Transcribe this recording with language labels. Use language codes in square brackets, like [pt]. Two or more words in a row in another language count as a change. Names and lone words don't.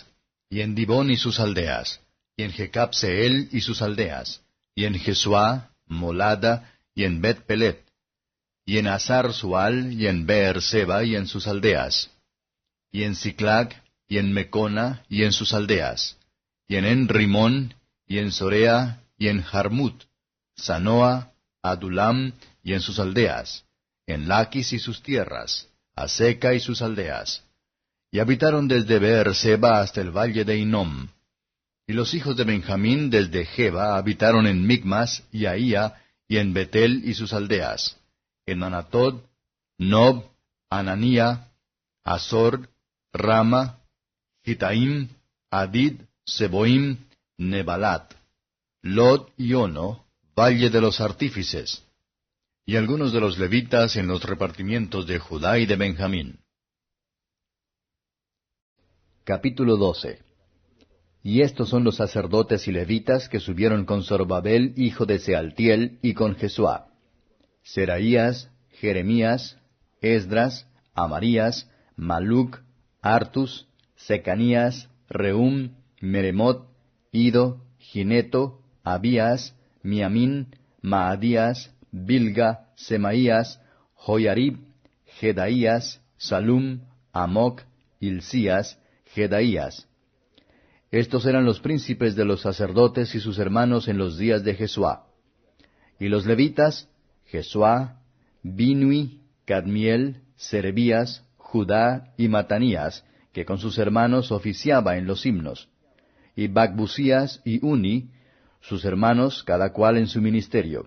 [es] y en Dibón y sus aldeas, y en Jecab-Seel y sus aldeas, y en Jesuá, Molada, y en Bet-Pelet, y en Hazar-Sual, y en Beer-Seba, y en sus aldeas, y en Siclag, y en Mecona, y en sus aldeas, y en En-Rimón, y en Sorea, y en Jarmut, Sanoa, Adulam, y en sus aldeas, en Laquis y sus tierras, Aseca y sus aldeas. Y habitaron desde Beer-Seba hasta el valle de Hinnom. Y los hijos de Benjamín desde Geba habitaron en Micmas y Ahía, y en Betel y sus aldeas, en Anatod, Nob, Ananía, Azor, Rama, Gitaim, Adid, Seboim, Nebalat, Lod y Ono, valle de los artífices, y algunos de los levitas en los repartimientos de Judá y de Benjamín. Capítulo 12. Y estos son los sacerdotes y levitas que subieron con Zorobabel, hijo de Sealtiel, y con Jesuá: Seraías, Jeremías, Esdras, Amarías, Maluc, Artus, Secanías, Rehum, Meremot, Ido, Gineto, Abías, Miamín, Maadías, Bilga, Semaías, Joyarib, Jedaías, Salum, Amoc, Hilcías, Jedaías. Estos eran los príncipes de los sacerdotes y sus hermanos en los días de Jesuá. Y los levitas, Jesuá, Binui, Cadmiel, Serebías, Judá y Matanías, que con sus hermanos oficiaba en los himnos, y Bacbucías y Uni, sus hermanos, cada cual en su ministerio.